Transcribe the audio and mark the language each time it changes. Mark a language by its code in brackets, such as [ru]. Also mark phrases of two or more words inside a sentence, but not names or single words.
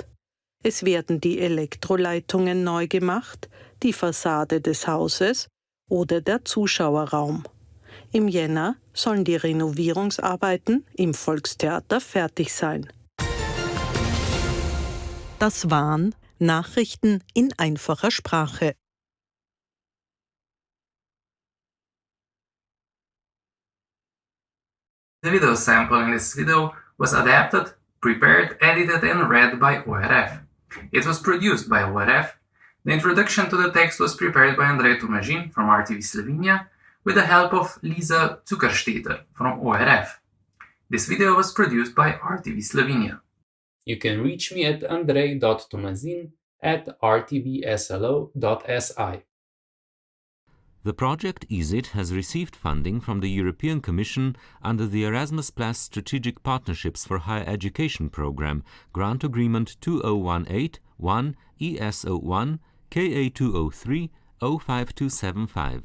[de] Es werden die Elektroleitungen neu gemacht, die Fassade des Hauses oder der Zuschauerraum. Im Jänner sollen die Renovierungsarbeiten im Volkstheater fertig sein. Das waren Nachrichten in einfacher Sprache. [en] The video sample in this video was adapted Prepared, edited and read by ORF. It was produced by ORF. The introduction to the text was prepared by Andrej Tomazin from RTV Slovenia with the help of Lisa Zuckerstetter from ORF. This video was produced by RTV Slovenia. You can reach me at andrej.tomazin@rtvslo.si. The project EasyT has received funding from the European Commission under the Erasmus Plus Strategic Partnerships for Higher Education Programme Grant Agreement 2018-1 ES01 KA203 05275.